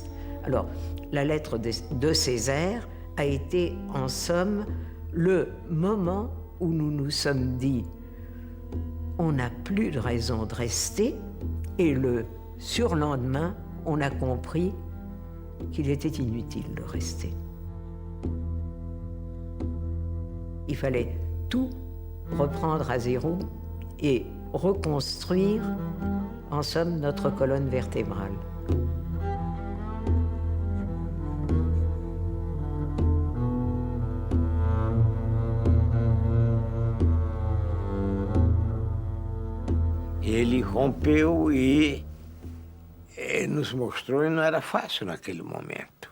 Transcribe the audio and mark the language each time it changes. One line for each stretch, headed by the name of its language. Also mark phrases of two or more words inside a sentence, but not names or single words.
French: Alors, la lettre de Césaire a été, en somme, le moment où nous nous sommes dit « on n'a plus de raison de rester » et le surlendemain, on a compris qu'il était inutile de rester. Il fallait tout reprendre à zéro et reconstruire, en somme, notre colonne vertébrale.
Portuguese: Ele rompeu e nos mostrou e não era fácil naquele momento.